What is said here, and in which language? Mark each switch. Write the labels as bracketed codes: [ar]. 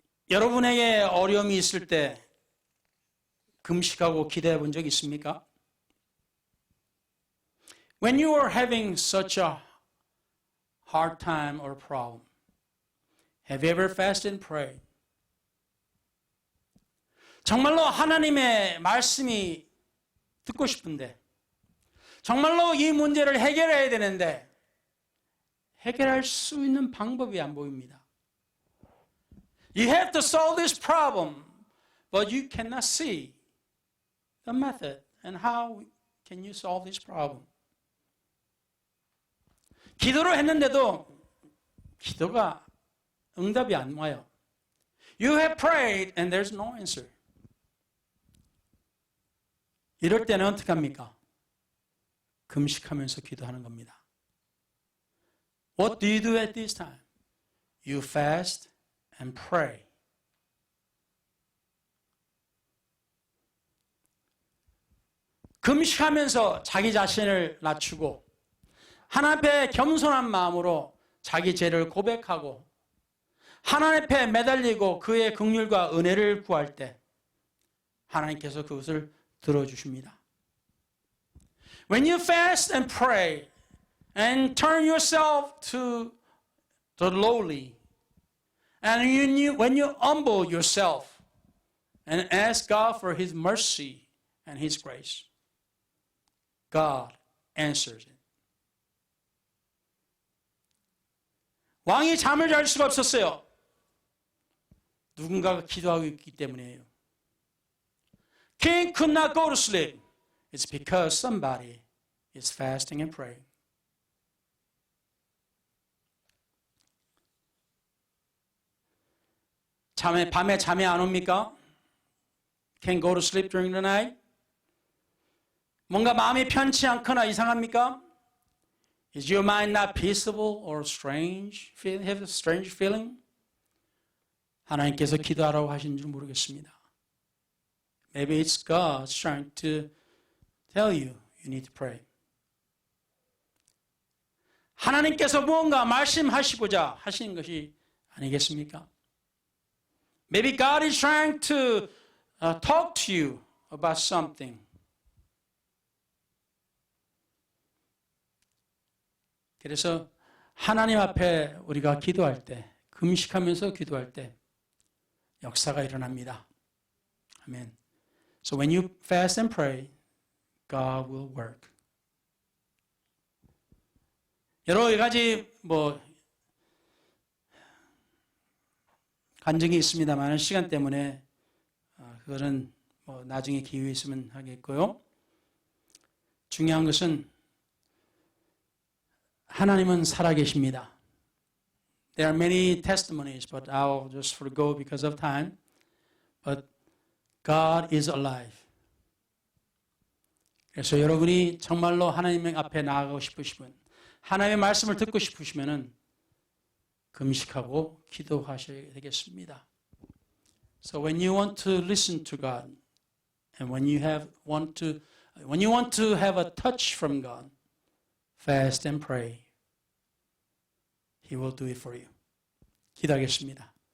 [ko] 여러분에게 어려움이 있을 때 금식하고 기도해 본 적 있습니까? [en] When you are having such a hard time or problem, have you ever fasted and prayed? [ko] 정말로 하나님의 말씀이 듣고 싶은데, 정말로 이 문제를 해결해야 되는데 해결할 수 있는 방법이 안 보입니다. [en] You have to solve this problem, but you cannot see the method and how can you solve this problem. [ko] 기도를 했는데도 기도가 응답이 안 와요. [en] You have prayed and there's no answer. [ko] 이럴 때는 어떻게 합니까? 금식하면서 기도하는 겁니다. [en] What do you do at this time? You fast and pray. [ko] 금식하면서 자기 자신을 낮추고 하나님 앞에 겸손한 마음으로 자기 죄를 고백하고 하나님 앞에 매달리고 그의 긍휼과 은혜를 구할 때 하나님께서 그것을 들어주십니다. [en] When you fast and pray and turn yourself to the lowly, and when you humble yourself and ask God for His mercy and His grace, God answers it. [ko] 왕이 잠을 잘 수가 없었어요. 누군가가 기도하고 있기 때문이에요. [en] King could not go to sleep. It's because somebody is fasting and praying. [ko] 밤에 잠이 안 옵니까? [en] Can't go to sleep during the night? [ko] 뭔가 마음이 편치 않거나 이상합니까? [en] Is your mind not peaceable or strange? Have a strange feeling? [ko] 하나님께서 기도하라고 하신 줄 모르겠습니다. [en] Maybe it's God trying to tell you need to pray. [ko] 하나님께서 무언가 말씀하시고자 하시는 것이 아니겠습니까? [en] Maybe God is trying to talk to you about something. [ko] 그래서 하나님 앞에 우리가 기도할 때, 금식하면서 기도할 때 역사가 일어납니다. 아멘. [en] So when you fast and pray, God will work. [ko] 여러 가지 간증이 있습니다만 시간 때문에 그거는 나중에 기회 있으면 하겠고요. 중요한 것은 하나님은 살아계십니다. [en] There are many testimonies, but I'll just forgo because of time. But God is alive. [ko] 그래서 여러분이 정말로 하나님 앞에 나아가고 싶으시면, 하나님의 말씀을 듣고 싶으시면은 금식하고 기도하셔야 되겠습니다. [en] So when you want to listen to God, And when you want to have a touch from God, fast and pray. He will do it for you. [ko] 기도하겠습니다.